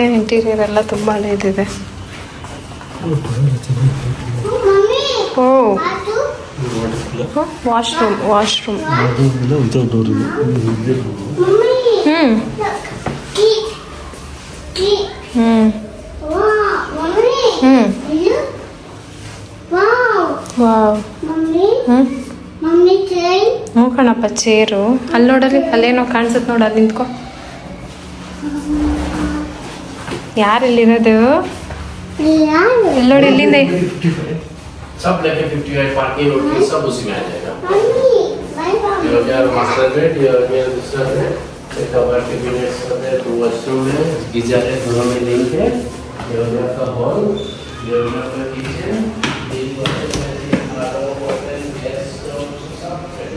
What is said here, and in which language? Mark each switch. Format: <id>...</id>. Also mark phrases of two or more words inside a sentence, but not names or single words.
<kn>ಇಂಟೀರಿಯರ್ ಎಲ್ಲ ತುಂಬ ಹಳೇದಿದೆ. ಓ ವಾಶ್ರೂಮ್ ಕಣಪ್ಪ ಚೇರು. ಅಲ್ಲಿ ನೋಡಲಿ, ಅಲ್ಲೇನೋ ಕಾಣಿಸುತ್ತೆ ನೋಡು, ಅಲ್ಲಿ ನಿಂತ್ಕೊ. ಯಾರಿಲ್ಲಿರೋದು? ನೋಡಿ ಇಲ್ಲಿಂದ</kn> <hi>सब लेके 55 पार्किंग होती है, सब उसी में आ जाएगा. ये मास्टर बेड, ये दूसरा बेड, एक कवर कैबिनेट्स है, 2 वॉशरूम है, गीजर है, दोनों में लिंक है. ये हो गया का हॉल, ये हो गया का किचन, ये हो गया का गैस स्टोव, सब</hi>